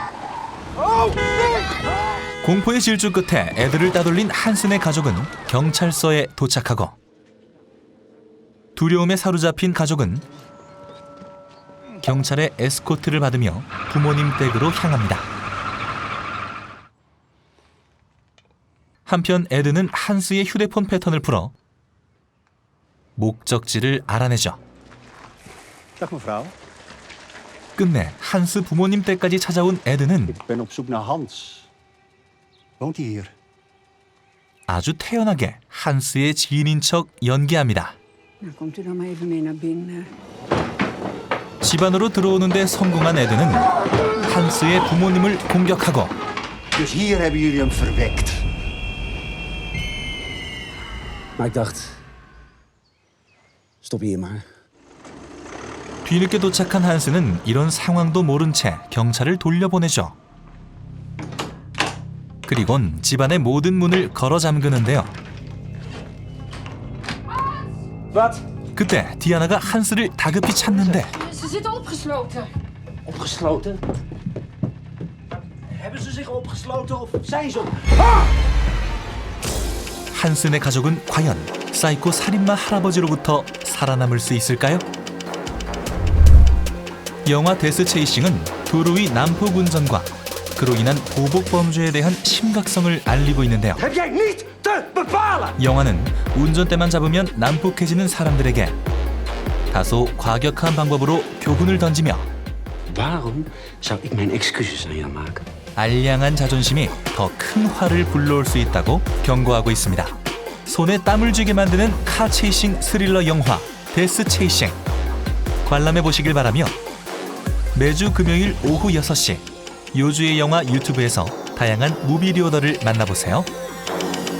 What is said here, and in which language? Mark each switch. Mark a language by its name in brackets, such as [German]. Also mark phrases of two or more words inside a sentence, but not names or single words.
[Korean] 공포의 질주 끝에 에드를 따돌린 한슨의 가족은 경찰서에 도착하고 두려움에 사로잡힌 가족은 경찰의 에스코트를 받으며 부모님 댁으로 향합니다. 한편 에드는 한스의 휴대폰 패턴을 풀어 목적지를 알아내죠. [Dutch] Dag mevrouw. [Korean] 끝내 한스 부모님 댁까지 찾아온 에드는 [Dutch] Ik ben op zoek naar Hans. Woont hij hier? [Korean] 아주 태연하게 한스의 지인인 척 연기합니다. [Dutch] Nou, komt u dan maar even mee naar binnen. [Korean] 집 안으로 들어오는데 성공한 에드는 한스의 부모님을 공격하고 [Dutch] Dus hier hebben jullie hem verwekt. Maar ik dacht, stop hier maar. [Korean] 뒤늦게 도착한 한스는 이런 상황도 모른 채 경찰을 돌려보내죠. 그리곤 집안의 모든 문을 걸어 잠그는데요. 그때 디아나가 한스를 다급히 찾는데 [Dutch] Ze zitten opgesloten. Opgesloten? Hebben ze zich opgesloten of zijn ze op? [Korean] 한슨의 가족은 과연 사이코 살인마 할아버지로부터 살아남을 수 있을까요? 영화 데스 체이싱은 도로 위 난폭 운전과 그로 인한 보복 범죄에 대한 심각성을 알리고 있는데요. [Dutch] Heb jij niet te bepalen? [Korean] 영화는 운전대만 잡으면 난폭해지는 사람들에게 다소 과격한 방법으로 교훈을 던지며 [Dutch] Waarom zou ik mijn excuses aan jou maken? [Korean] 알량한 자존심이 더 큰 화를 불러올 수 있다고 경고하고 있습니다. 손에 땀을 쥐게 만드는 카 체이싱 스릴러 영화 데스 체이싱 관람해 보시길 바라며 매주 금요일 오후 6시 요주의 영화 유튜브에서 다양한 무비 리오더를 만나보세요.